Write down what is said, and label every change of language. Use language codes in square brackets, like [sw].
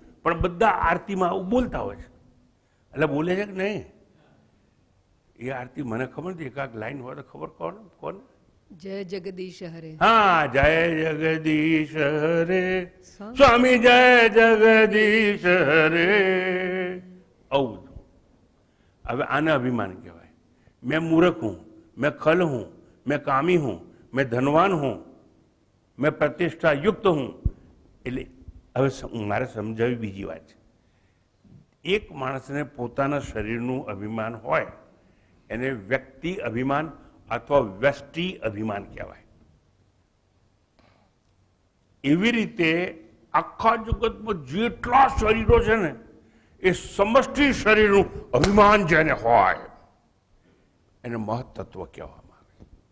[gu] પણ બધા આરતીમાં આવું બોલતા હોય છે. એટલે બોલે છે કે નહીં? એ આરતી મને ખબર નથી, એકાક લાઈન હોય તો ખબર કોણ? જય જગદીશ હરે. હા, જય જગદીશ હરે સ્વામી, જય જગદીશ હરે. આવું હવે આને અભિમાન કહેવાય. [hi] मैं मूर्ख हूं, मैं खल हूं, मैं कामी हूं, मैं धनवान हूं, मैं प्रतिष्ठा युक्त हूं. [gu] એટલે હવે મારે સમજાવી બીજી વાત છે. એક માણસને પોતાના શરીરનું અભિમાન હોય એને વ્યક્તિ અભિમાન અથવા વ્યષ્ટિ અભિમાન કહેવાય. એવી રીતે આખા જગતમાં જેટલા શરીરો છે ને એ સમષ્ટિ શરીરનું અભિમાન જેને હોય એને મહત્તત્વ કહેવામાં આવે.